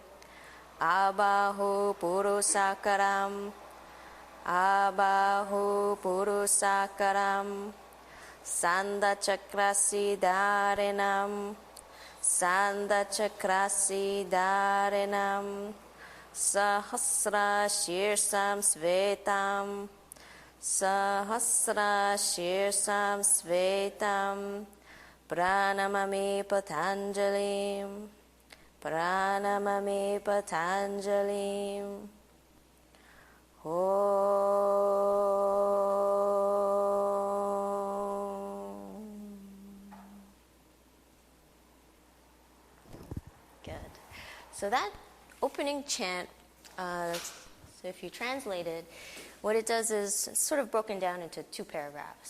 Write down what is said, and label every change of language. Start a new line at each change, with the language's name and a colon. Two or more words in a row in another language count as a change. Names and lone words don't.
Sanskrit: आबाहु पुरुषाकारं. आबाहु पुरुषाकारं. शङ्खचक्रासि धारिणम्. शङ्खचक्रासि धारिणम्. सहस्रशिरसं श्वेतं. सहस्रशिरसं श्वेतं. प्रणमामि पतञ्जलिम्. प्रणमामि पतञ्जलिम्. Om.
English: Good. So that opening chant, so if you translate it, what it does is it's sort of broken down into 2 paragraphs.